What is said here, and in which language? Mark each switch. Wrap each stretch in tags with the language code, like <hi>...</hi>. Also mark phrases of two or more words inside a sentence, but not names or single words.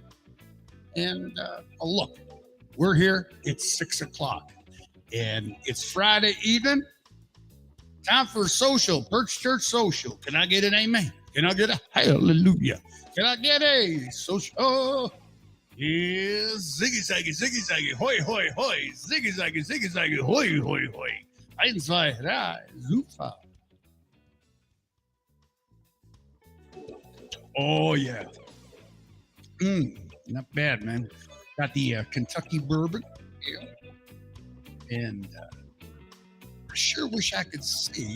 <en>And look, we're here. It's 6 o'clock. And it's Friday evening. Time for a social, Perch Church social. Can I get an amen? Can I get a hallelujah? Can I get a social? Oh, yeah, ziggy zaggy, hoy, hoy, hoy, ziggy zaggy, hoy, hoy, hoy. 1, 2, 3, super. Oh, yeah. Not bad, man. Got the Kentucky bourbon. Yeah. And I sure wish I could see.</en>